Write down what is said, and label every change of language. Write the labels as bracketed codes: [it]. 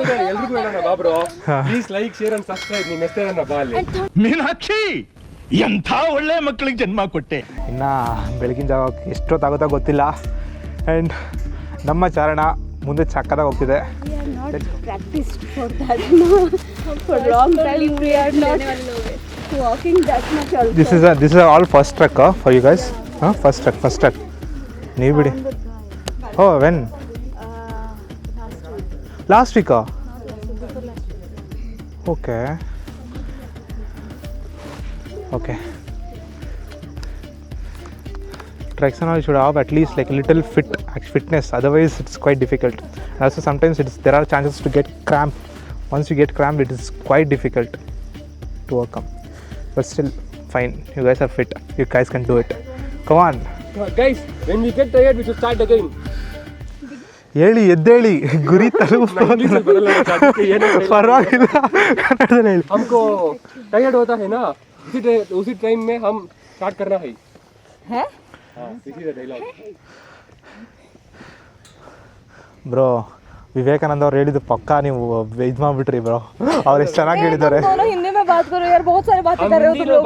[kn] ಎಲ್ರಿಗೂ ಹೇಳೋಣ ಬಾ [en] Bro, please like, share and subscribe. [kn] ನಿಮ್ಮ ಹೆಸರೇನ ಬಾ ಅಲ್ಲಿ. ಮೀನಾಕ್ಷಿ, ಎಂಥ ಒಳ್ಳೆ ಮಕ್ಕಳಿಗೆ ಜನ್ಮ ಕೊಟ್ಟೆ. ಇನ್ನು ಬೆಳಗಿನ ಜಾವ ಎಷ್ಟೊತ್ತಾಗುತ್ತೋ ಗೊತ್ತಿಲ್ಲ. ಆ್ಯಂಡ್ ನಮ್ಮ ಚಾರಣ ಮುಂದೆ ಚಕ್ಕದಾಗಿ ಹೋಗ್ತಿದೆ. [en] Practiced for that, no. For long time we are not walking that much also. This is all first trek for you guys. First trek. [kn] ನೀವು ಬಿಡಿ. [en] Oh, when? Last week. Okay. Treks and all should have at least like a little fitness, otherwise it's quite difficult. And also sometimes there are chances to get cramp. Once you get cramp, it is quite difficult to overcome, but still fine. You guys are fit, you guys can do it. Come on guys, when we get tired we should start again. [kn] ಹೇಳಿ ಎದ್ದೇಳಿ, ಗುರಿ ತಲುಪೋದು ಪರವಾಗಿಲ್ಲ, ಕನ್ನಡದಲ್ಲಿ ಹೇಳಿ. [hi] हमको tired होता है ना, उसी टाइम में हम स्टार्ट करना है. हाँ, इसी डायलॉग. [kn] ಬ್ರೋ, ವಿವೇಕಾನಂದ ಅವ್ರು ಹೇಳಿದ್ದು ಪಕ್ಕಾ ನೀವು ಇದು ಮಾಡ್ಬಿಟ್ರಿ ಬ್ರೋ. ಅವ್ರು ಎಷ್ಟು ಚೆನ್ನಾಗಿ ಹೇಳಿದ್ದಾರೆ. [hi] हिंदी में बात करो यार, बहुत सारे बातें कर रहे हो तुम लोग.